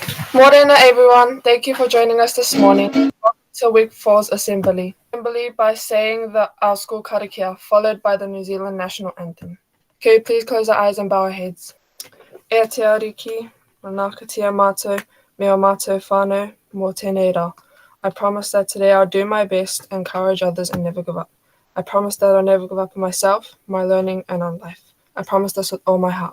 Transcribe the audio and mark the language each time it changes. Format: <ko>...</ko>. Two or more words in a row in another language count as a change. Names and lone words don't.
<en>Morena everyone, thank you for joining us this morning. Welcome to Week 4's Assembly. Assembly by saying our school karakia, followed by the New Zealand National Anthem. Can you please close our eyes and bow our heads?</en> <mi>E te ariki, manaka tia mātou, me o mātou whānau, mō tēnei rā.</mi> <en>I promise that today I'll do my best, encourage others and never give up. I promise that I'll never give up on myself, my learning and on life. I promise this with all my heart.</en>